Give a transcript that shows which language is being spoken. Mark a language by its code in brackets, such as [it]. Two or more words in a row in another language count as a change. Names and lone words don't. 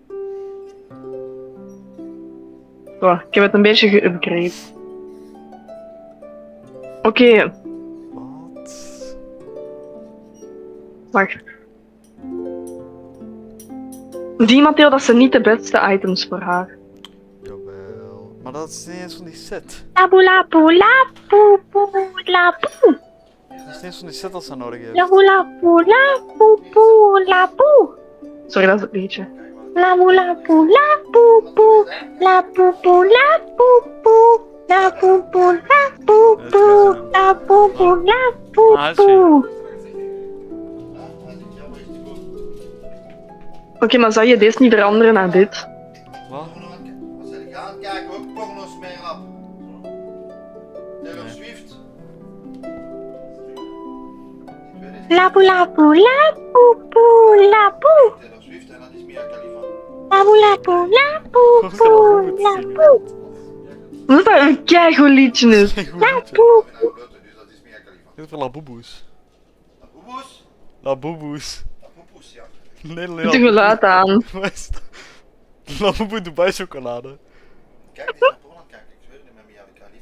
[nl] Zo, ik heb het een beetje geupgrade. Oké. Wacht. Zie, Matteo, dat zijn niet de beste items voor haar. Jawel. Maar dat is niet eens van die set. Labu lapu lapu lapu. Dat is niet eens van die set als ze nodig heeft. Labu lapu lapu lapu. Sorry, dat is het liedje. Labu lapu lapu lapu lapu lapu lapu lapu. Oké, maar zou je deze niet veranderen naar dit? Wat? Als je gaat kijken, ook porno's meer op. Taylor Swift. Lapu lapu lapu lapu. Taylor Swift en dat is Mia Khalifa. Lapu lapu lapu lapu. Dat is een keigoed liedje is. Lapu. Dit is voor Labubu's. Labubu's? Labubu's. Labubu's, ja. Nee, Doe geluid aan. Wat is dat? Labubu Dubai chocolade. Kijk, die is naar Polen kijken. Ik zweer het niet met Mia